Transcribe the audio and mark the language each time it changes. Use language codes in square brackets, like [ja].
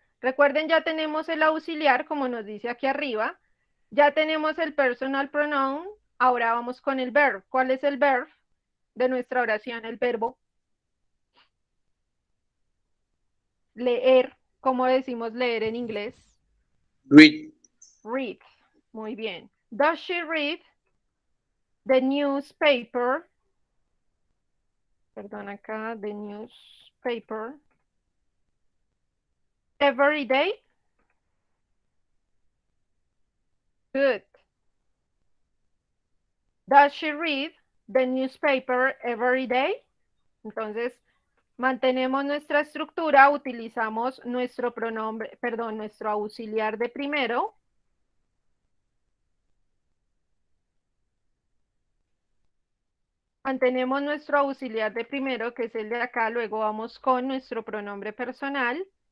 [es] Recuerden, ya tenemos el auxiliar, como nos dice aquí arriba. Ya tenemos el personal pronoun. Ahora vamos con el verb. ¿Cuál es el verb de nuestra oración? El verbo. Leer. ¿Cómo decimos leer en inglés? [en] Read. [es] Read. Muy bien. [en] Does she read the newspaper? [es] Perdón, acá, [en] the newspaper. Every day? Good. Does she read the newspaper every day? [es] Entonces, mantenemos nuestra estructura, utilizamos nuestro pronombre, perdón, nuestro auxiliar de primero. Mantenemos nuestro auxiliar de primero, que es el de acá, luego vamos con nuestro pronombre personal.